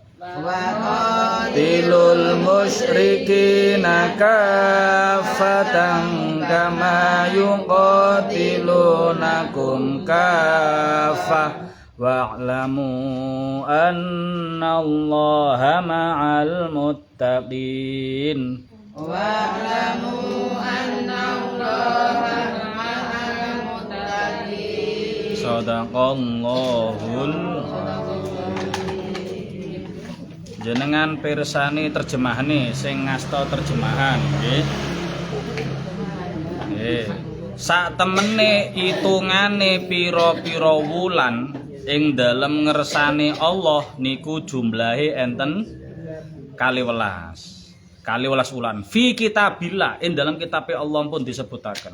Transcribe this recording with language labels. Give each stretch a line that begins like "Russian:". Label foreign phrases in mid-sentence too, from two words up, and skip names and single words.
Arabic: وقاتلوا المشركين كافة كما يقاتلونكم كافة. واعلموا أن الله مع المتقين. واعلموا أن الله مع المتقين.
Javanese: Shadaqallahul jenengan pirsani terjemahane sing ngasta terjemahan nggih. Nggih. Sak temene itungane pira-pira wulan ing dalem ngersane Allah niku jumlahe enten 12 wulan
Arabic: في كتاب الله
Javanese: ing dalam kitabe Allah pun disebutaken.